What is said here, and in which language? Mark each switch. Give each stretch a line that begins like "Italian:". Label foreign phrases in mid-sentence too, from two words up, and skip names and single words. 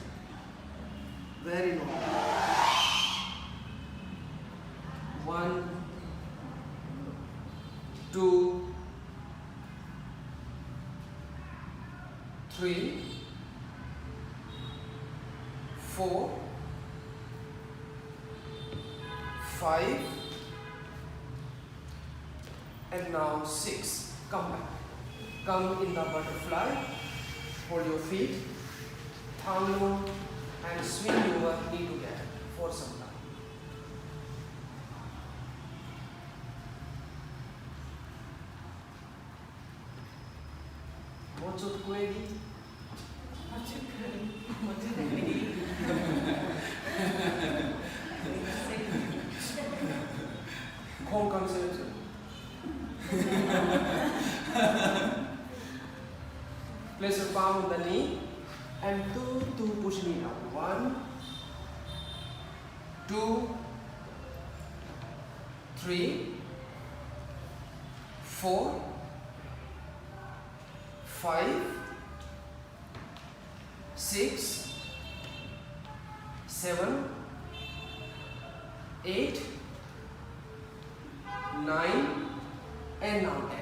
English: Very normal. 1, 2, 3, 4, 5, and now 6. Come back. Come in the butterfly. Hold your feet. Thumb low and swing your knee together for some time. Mochut kuegi. Khong kam se. Place your palm on the knee and two push knee down. 1, 2, 3, 4, 5, 6, 7, 8, 9, and now 10.